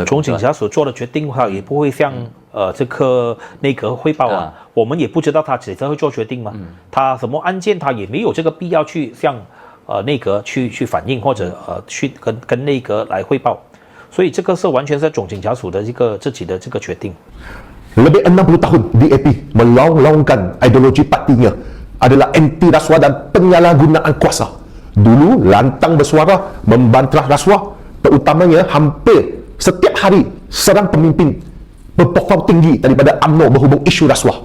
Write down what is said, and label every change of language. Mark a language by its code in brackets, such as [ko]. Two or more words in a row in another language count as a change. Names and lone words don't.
[zh] 总检察署做的决定的话，也不会向这个内阁汇报啊。我们也不知道他几时会做决定嘛。他什么案件他也没有这个必要去向内阁去反映，或者去跟内阁来汇报。所以这个是完全是总检察署的一个自己的这个决定。 [ms] Lebih 60 tahun DAP melong-longkan ideologi partinya adalah anti rasuah dan penyalahgunaan kuasa. Dulu lantang bersuara membantah rasuah, terutamanya hampir setiap hari serang pemimpin berpokok tinggi daripada UMNO berhubung isu rasuah.